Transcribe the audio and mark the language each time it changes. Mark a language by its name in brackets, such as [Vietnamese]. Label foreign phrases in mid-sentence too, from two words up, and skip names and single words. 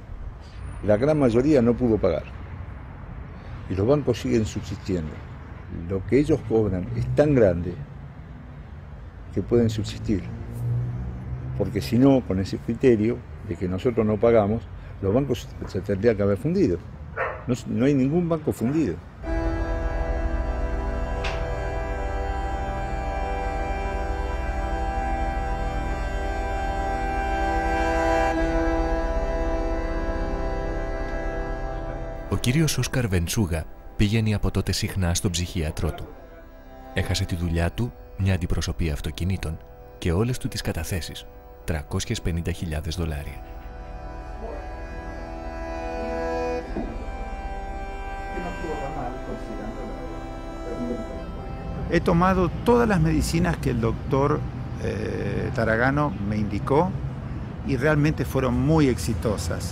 [Spanish] La gran mayoría no pudo pagar. Y los bancos siguen subsistiendo. Lo que ellos cobran es tan grande que pueden subsistir. Porque si no, con ese criterio de que nosotros no pagamos, los bancos se tendrían que haber fundido. No hay ningún banco fundido. [Greek] Ο κύριος Όσκαρ Βεντσούγα πήγαινε από τότε συχνά στον ψυχίατρό του. Έχασε τη δουλειά του, μια αντιπροσωπεία αυτοκινήτων και όλες του τις καταθέσεις, $350.000. [Spanish] He tomado todas las medicinas que el doctor Taragano me indicó y realmente fueron muy exitosas.